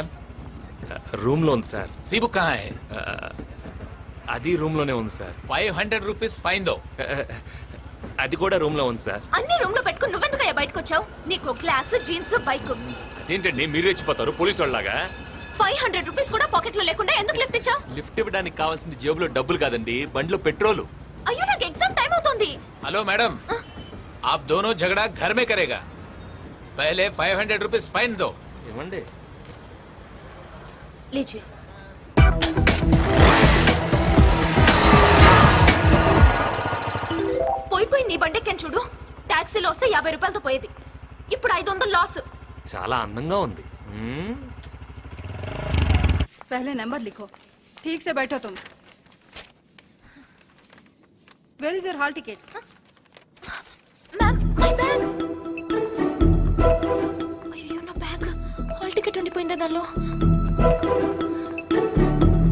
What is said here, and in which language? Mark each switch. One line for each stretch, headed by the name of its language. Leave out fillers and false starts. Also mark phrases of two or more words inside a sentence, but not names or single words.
Telugu: రూమ్ లో ఉంది సార్.
English: C book
Hindi: कहाँ है?
Telugu: అది రూమ్ లోనే ఉంది సార్.
Hindi: 500
English: rupees fine
Hindi: दो.
Telugu: అది కూడా రూమ్ లో ఉంది సార్. అన్ని రూమ్ లో పెట్టుకుని నువ్వెందుకయ్యా బయటకు వచ్చావు? నీకు గ్లాస్, జీన్స్, బైక్. అదేంటండి మీరు రెచ్చిపోతారు పోలీసు వాళ్ళలాగా? 500 రూపీస్ కూడా పాకెట్ లో లేకుండా ఎందుకు లిఫ్ట్ ఇచ్చావు? లిఫ్ట్ ఇవ్వడానికి కావాల్సింది జేబులో డబ్బులు కాదండి, బండిలో పెట్రోలు. అయ్యో, నాకు ఎగ్జామ్ టైం అవుతుంది.
English: hello madam,
Hindi: आप दोनों झगड़ा घर में करेगा. पहले 500
English: rupees fine
Hindi: दो.
Telugu: ఇవ్వండి. लीजिए. పోయి నీ బండెక్కని చూడు. టాక్సీలో వస్తే 50 రూపాయలతో పోయేది, ఇప్పుడు 500 లాస్. చాలా అందంగా ఉంది.
Hindi: पहले नंबर लिखो. ठीक से बैठो तुम.
English: Where is your hall ticket? Ma'am, my bag.
Telugu: అయ్యో, నా బ్యాగ్.
English: hall ticket
Telugu: ఉండిపోయిందా దానిలో?